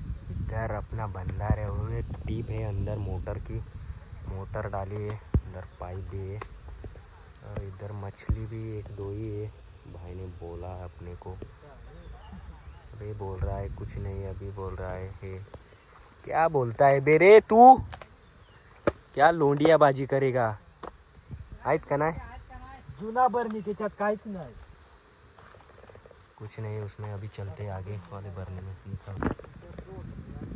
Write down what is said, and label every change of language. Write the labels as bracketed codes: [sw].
[hi] इधर अपना बंदा है, वो टीप है अंदर मोटर की, मोटर डाली है अंदर, पाइप भी है और इधर मछली भी एक दो ही है. भाई ने बोला है अपने को, अभी बोल रहा है कुछ नहीं, अभी बोल रहा है क्या बोलता है बेरे तू, क्या लोंडिया बाजी करेगा. [mr] आहेत का नाही जुना बरणी, त्याच्यात काहीच नाही. [hi] कुछ नहीं उसमें. अभी चलते आगे वाले भरने में निकल.